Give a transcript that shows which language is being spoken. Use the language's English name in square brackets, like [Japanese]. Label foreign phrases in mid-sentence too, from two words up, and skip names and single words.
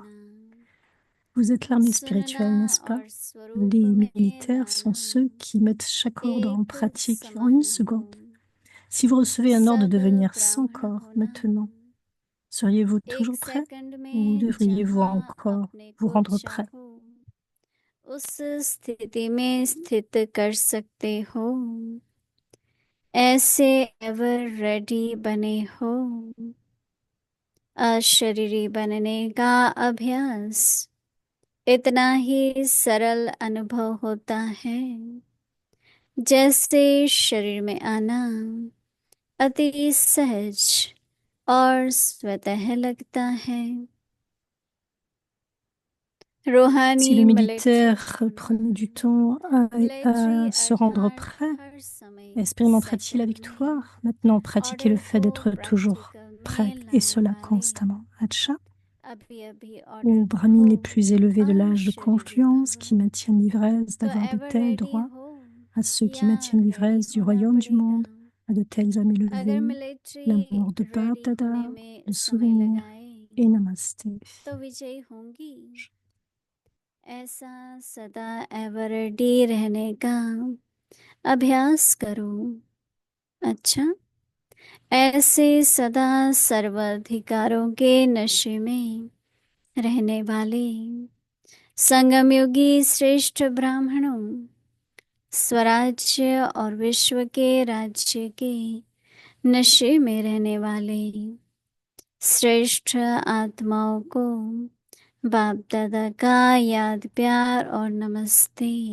[French] Vous êtes l'armée spirituelle, n'est-ce pas? Les militaires sont ceux qui mettent chaque ordre en pratique en une seconde. Si vous recevez un ordre de devenir sans corps maintenant, seriez-vous toujours prêt ou devriez-vous encore vous rendre prêt? [Hindi] उस स्थिति में स्थित कर सकते हो, ऐसे [English] ever ready [Hindi] बने हो। अशरीरी बनने का अभ्यास इतना ही सरल अनुभव होता है जैसे शरीर में आना अति सहज और स्वतः लगता है। [French] Si le militaire prenait du temps à se rendre prêt, expérimenterait-il la victoire? Maintenant, pratiquez le fait d'être toujours prêt, et cela constamment. Acha, aux brahmins les plus élevés de l'âge de confluence qui maintiennent l'ivresse d'avoir de tels droits, à ceux qui maintiennent l'ivresse du royaume du monde, à de tels âmes élevées, l'amour de Bap Dada, le souvenir et Namasté. [Hindi] ऐसा सदा एवरडी रहने का अभ्यास करो। अच्छा, ऐसे सदा सर्वाधिकारों के नशे में रहने वाले संगम योगी श्रेष्ठ ब्राह्मणों, स्वराज्य और विश्व के राज्य के नशे में रहने वाले श्रेष्ठ आत्माओं को बाप दादा का याद प्यार और नमस्ते।